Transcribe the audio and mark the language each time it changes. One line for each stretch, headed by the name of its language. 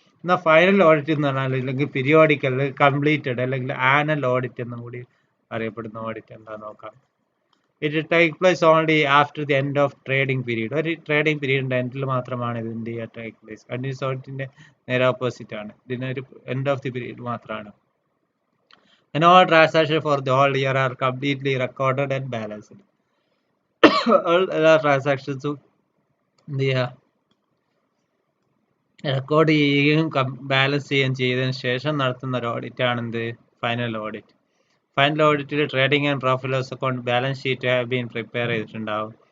Malayalam: എന്നാൽ final audit എന്ന് പറഞ്ഞാൽ അല്ലെങ്കിൽ പീരിയോഡിക്കൽ, കംപ്ലീറ്റഡ് അല്ലെങ്കിൽ ആനുവൽ ഓഡിറ്റ് എന്നും കൂടി അറിയപ്പെടുന്ന ഓഡിറ്റ് എന്താ നോക്കാം.
English: It take place only after the end of trading period.
Malayalam: ഒരു ട്രേഡിംഗ് പീരീഡിന്റെ എൻഡിൽ മാത്രമാണ് ഇതിന്റെ ടേക്ക് പ്ലേസ്. കണ്ടിന്യൂസ് ഓഡിറ്റിന്റെ നേരെ ഓപ്പോസിറ്റ് ആണ്, ഇതിനൊരു എൻഡ് ഓഫ് ദി പീരീഡ് മാത്രമാണ്.
English: And all transactions for the whole year are completely recorded and balanced.
Malayalam: എല്ലാ ട്രാൻസാക്ഷൻസും എന്ത് ചെയ്യുക, റെക്കോർഡ് ചെയ്യുകയും ബാലൻസ് ചെയ്യുകയും ചെയ്തതിനു ശേഷം നടത്തുന്ന ഒരു ഓഡിറ്റ് ആണ് എന്ത്, final audit. Final ഓഡിറ്റിൽ trading and profit loss account, balance sheet
English: have been
Malayalam: prepare ചെയ്തിട്ടുണ്ടാവും.